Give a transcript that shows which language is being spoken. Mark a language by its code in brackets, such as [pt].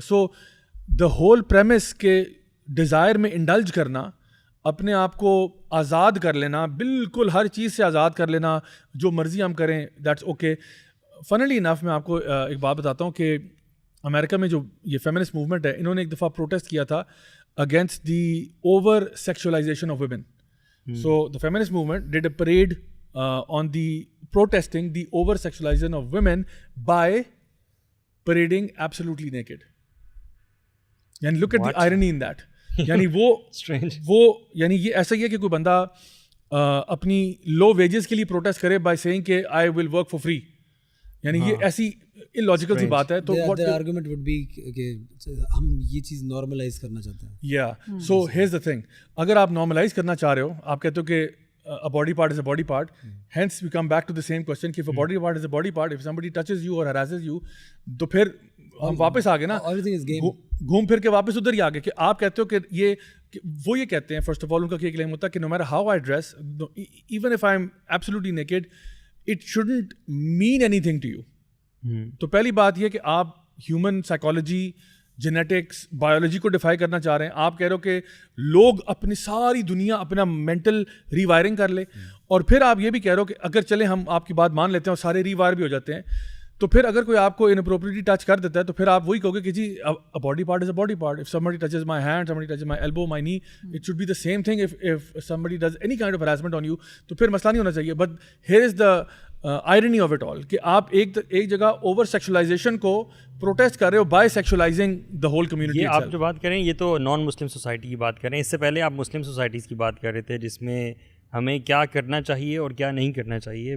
[ur] So the whole premises کہ Dzire میں indulge کرنا, اپنے آپ کو آزاد کر لینا, بالکل ہر چیز سے آزاد کر لینا, جو مرضی ہم کریں [en] That's okay. [ur] فنلی انف میں آپ کو ایک بات بتاتا ہوں کہ امریکہ میں جو یہ فیمنسٹ موومنٹ ہے, انہوں نے ایک دفعہ پروٹیسٹ کیا تھا [en] Against the over sexualization of women. So the feminist movement did a parade on the protesting the over sexualization of women by parading absolutely naked. And look at the irony in that. [ur] یعنی وہ یعنی یہ ایسا ہی ہے کہ کوئی بندہ اپنی لو ویجز کے لیے پروٹیسٹ کرے بائی سیئنگ کہ [en] I will work for free, [ur] یعنی یہ ایسی illogical سی بات ہے. تو [en] their argument would be [ur] کہ ہم یہ چیز نارملائز کرنا چاہتے ہیں. [en] Yeah, so here's the thing, [ur] اگر آپ نارملائز کرنا چاہ رہے ہو, آپ کہتے ہو کہ [en] a body part is a body part, hence we come back to the same question [ur] کہ [en] if a body part is a body part, if somebody touches you or harasses you, [ur] تو پھر ہم واپس آ گئے نا, گھوم پھر کے واپس ادھر ہی آ گئے کہ آپ کہتے ہو کہ وہ یہ کہتے ہیں [en] first of all [ur] ان کا یہ کلیم ہوتا ہے کہ [en] no matter how I dress, even if I'm absolutely naked, it shouldn't mean anything to you. [ur] تو پہلی بات یہ کہ آپ ہیومن سائیکالوجی, جینیٹکس, بایولوجی کو ڈیفائی کرنا چاہ رہے ہیں. آپ کہہ رہے ہو کہ لوگ اپنی ساری دنیا اپنا مینٹل ری وائرنگ کر لے, اور پھر آپ یہ بھی کہہ رہے ہو کہ اگر چلے ہم آپ کی بات مان لیتے ہیں اور سارے ری وائر بھی ہو جاتے ہیں, تو پھر اگر کوئی آپ کو انپروپریٹلی ٹچ کر دیتا ہے تو پھر آپ وہی کہو گے کہ جی [en] Body part is a body part. If somebody touches my hand, somebody touches my elbow, my knee, it should be the same thing if somebody does any kind of harassment on you, [ur] تو پھر مسئلہ نہیں ہونا چاہیے. But [en] here is the irony of it all [ur] کہ آپ ایک جگہ اوور سیکشولائزیشن کو پروٹیسٹ کر رہے ہو بائی سیکشولائزنگ دا ہول کمیونٹی. یہ آپ جو بات کریں یہ تو نان مسلم سوسائٹی کی بات کریں, اس سے پہلے آپ مسلم سوسائٹیز کی بات کر رہے تھے جس میں ہمیں کیا کرنا چاہیے اور کیا نہیں کرنا چاہیے.